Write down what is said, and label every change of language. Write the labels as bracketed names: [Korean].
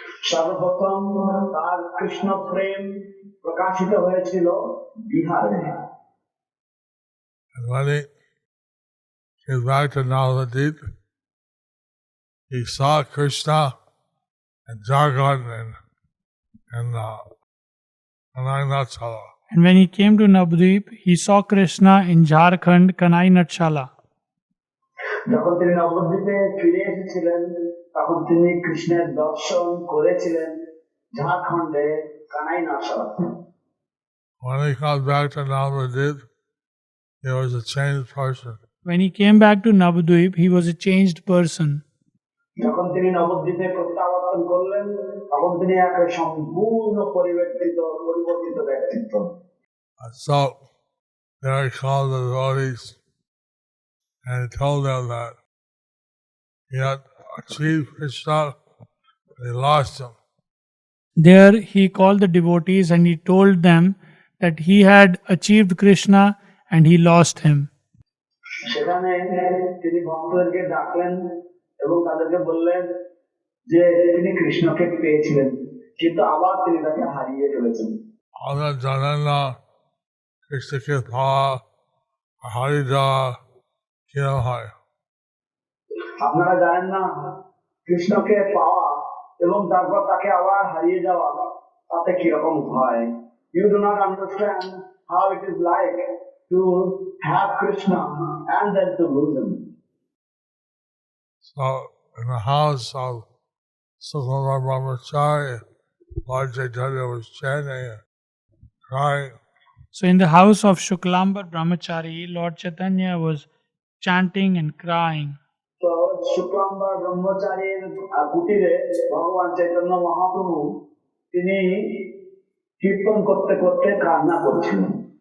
[Bangla] সর্বপ্রথম তার কৃষ্ণ প্রেম প্রকাশিত হয়েছিল বিহারে। [English] And when he came back to Navadip, he saw Krishna in Jharkhand and Kanai. And when he came to Navadvip, he saw Krishna in Jharkhand, Kanai Natshala. [Bangla] যখন তিনি নবদ্বীপে ফিরে এসেছিলেন তখন তিনি কৃষ্ণের দর্শন করেছিলেন ঝাড়খণ্ডে Kanai নাটশালাতে। [English] When he comes back to Navadip, he was a changed person. When he came back to Navadvip, he was a changed person. [Bangla] যখন তিনি নবদ্বীপে প্রত্যাবর্তন করলেন তখন তিনি এক সম্পূর্ণ পরিবর্তিত ব্যক্তিত্ব। [English] So there he called the devotees and he told them that he had achieved Krishna and he lost him. There he called the devotees and he told them that he had achieved Krishna and he lost him. [Bangla] সেখানে তিনি ভক্তদেরকে ডাকলেন এবং তাদেরকে বললেন যে তিনি কৃষ্ণকে পেয়েছিলেন কিন্তু আবার তিনি তাকে হারিয়ে ফেলেছেন। আমরা জানেন না কৃষ্ণকে পাওয়া হারিয়ে যাওয়া কিরম হয়। আপনারা জানেন না কৃষ্ণকে পাওয়া এবং তারপর তাকে আবার হারিয়ে যাওয়া তাতে কিরকম হয়। [English] You do not understand how it is like to have Krishna and then to lose him. So in the house of Sukhmara Brahmachari, Lord Chaitanya was chanting and crying. So in the house of Shuklambar Brahmachari, Lord Chaitanya was chanting and crying. [Bangla] তো শুক্লাম্বার ব্রহ্মচারীর কুটিরে ভগবান চৈতন্য মহাপ্রভু তিনি কীর্তন করতে করতে কান্না করছিলেন।